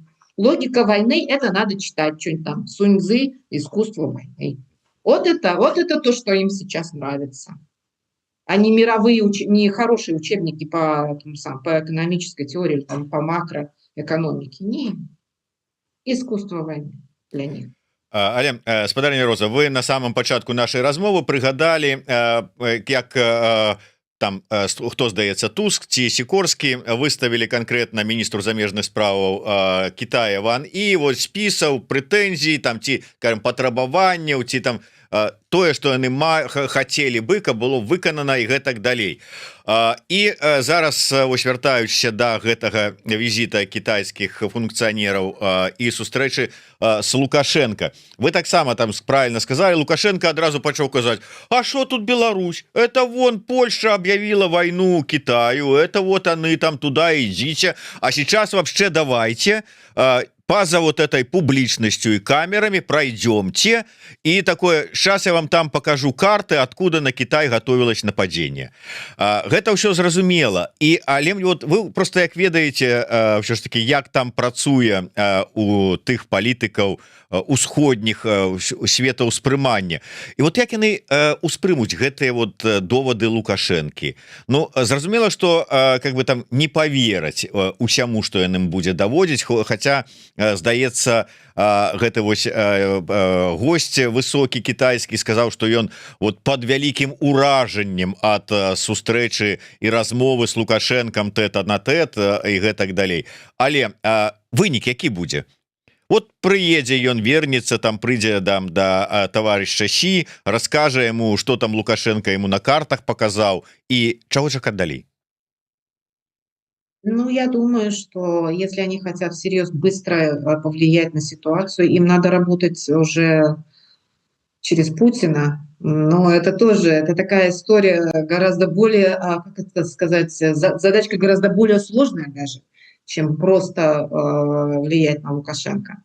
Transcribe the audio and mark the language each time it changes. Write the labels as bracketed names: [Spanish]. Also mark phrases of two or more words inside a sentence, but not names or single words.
[Russian] Логика войны – это надо читать что-нибудь там Сунь Цзы «Искусство войны». Вот это то, что им сейчас нравится. А не не хорошие учебники по экономической теории или там, по макроэкономике. Нет. Искусство войны для них. [Belarusian] Але спадарня Роза, вы [Russian] на самом [Belarusian] пачатку нашай размовы прыгадалі, як там хто здаецца Туск ці Сікорскі выставілі канкрэтна міністру замежных справаў Китая Ван І вот спісаў прэтэнзій там ці патрабаванняў ці там тое что яны хотели бы, каб было выканана і гэтак далей. І зараз вось вяртаючыся да гэтага візіта кітайскіх функцыянераў і сустрэчы с Лукашенко, вы таксама [Russian] там правильно сказали, [Belarusian] Лукашенко адразу пачаў казаць: [Russian] а что тут Беларусь, это вон Польша объявила войну Китаю, это вот они там туда идите, а сейчас вообще давайте поза вот этой публичностью и камерами пройдемте, и такое, сейчас я вам там покажу карты, откуда на Китай готовилось нападение. [Belarusian] Гэта ўсё зразумела. І але вот вы просто як ведаеце ўсё ж таки, як там працуе у тых палітыкаў усходніх светаўспрымання. І вот як яны успрымуць гэтыя вот довады Лукашэнкі. Ну зразумела, что как бы там не повераць усяму, что яны будзе даводзіць, хотя здаецца гэты вось госць высокі кітайскі сказаў, что ён вот под вялікім уражаннем ад сустрэчы і размовы с Лукашэнкам тэт-а-на-тэт і гэтак далей. Але вынік які будзе? Вот прыедзе ён, вернется там, прыйдзе да таварыша Сі, раскажа ему, что там Лукашенко ему на картах показаў, і чаго чакаць далей? Ну, [Russian] я думаю, что если они хотят всерьез быстро повлиять на ситуацию, им надо работать уже через Путина. Но это тоже, это такая история гораздо более, как это сказать, задачка гораздо более сложная даже, чем просто влиять на Лукашенко.